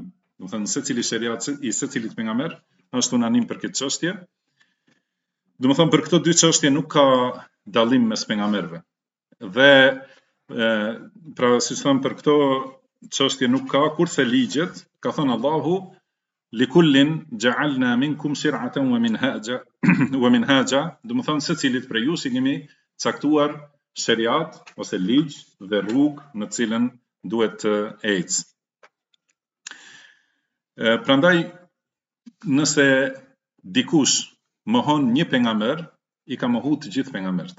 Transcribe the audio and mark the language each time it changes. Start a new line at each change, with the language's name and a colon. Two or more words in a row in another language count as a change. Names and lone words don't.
Albanian: Do të thënë secili shariat i secilit pejgamber është unanim për këtë çështje. Do të thënë për këto dy çështje nuk ka dallim mes pejgamberëve. Dhe pra si thënë për këto çështje nuk ka, kurse ligjet, ka thënë Allahu
Arabic: لكل جعلنا منكم شرعة ومنهاجا,
Albanian: do të thënë secilit prej jush i kemi caktuar shariat ose ligj dhe rrugë në cilën duhet të ecë. Prandaj nëse dikush mohon një pejgamber, i ka mohuar të gjithë pejgamberët.